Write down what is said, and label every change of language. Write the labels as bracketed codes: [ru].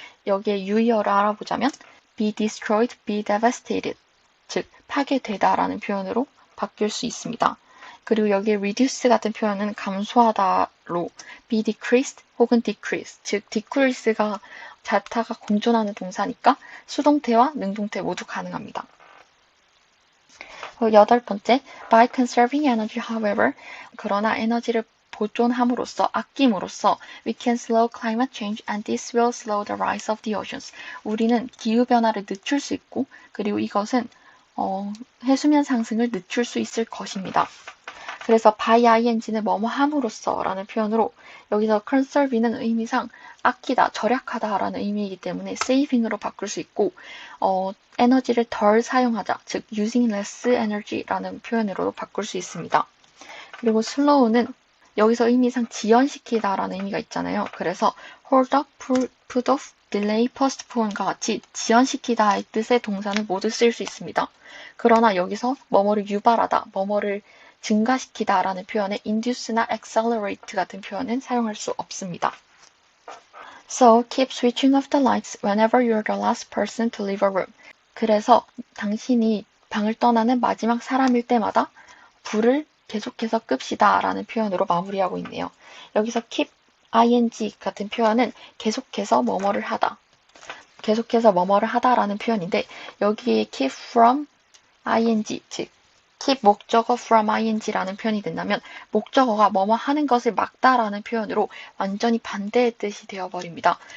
[ko] 여기에 유의어를 알아보자면 [en] be destroyed, be devastated, [ko] 즉 파괴되다라는 표현으로 바뀔 수 있습니다. 그리고 여기에 reduce 같은 표현은 감소하다로 be decreased 혹은 decrease, 즉 decrease가 자타가 공존하는 동사니까 수동태와 능동태 모두 가능합니다. [en] 8번째, by conserving energy, however, [ko] 그러나 에너지를 보존함으로써, 아낌으로써, [en] we can slow climate change and this will slow the rise of the oceans. [ko] 우리는 기후변화를 늦출 수 있고, 그리고 이것은 해수면 상승을 늦출 수 있을 것입니다. 그래서 by ing는 뭐뭐 함으로써 라는 표현으로 여기서 conserve는 의미상 아끼다, 절약하다 라는 의미이기 때문에 saving으로 바꿀 수 있고 에너지를 덜 사용하자, 즉 [en] using less energy [ko] 라는 표현으로 바꿀 수 있습니다. 그리고 slow는 여기서 의미상 지연시키다 라는 의미가 있잖아요. 그래서 hold up, put off, delay, postpone과 같이 지연시키다의 뜻의 동사는 모두 쓸 수 있습니다. 그러나 여기서 뭐뭐를 유발하다, 뭐뭐를 증가시키다 라는 표현에 induce나 accelerate 같은 표현은 사용할 수 없습니다. [en] So, keep switching off the lights whenever you're the last person to leave a room. [ko] 그래서 당신이 방을 떠나는 마지막 사람일 때마다 불을 계속해서 끕시다 라는 표현으로 마무리하고 있네요. 여기서 keep ing 같은 표현은 계속해서 뭐뭐를 하다, 계속해서 뭐뭐를 하다라는 표현인데 여기에 keep from ing, 즉 keep 목적어 from ing라는 표현이 된다면 목적어가 뭐뭐 하는 것을 막다라는 표현으로 완전히 반대의 뜻이 되어버립니다.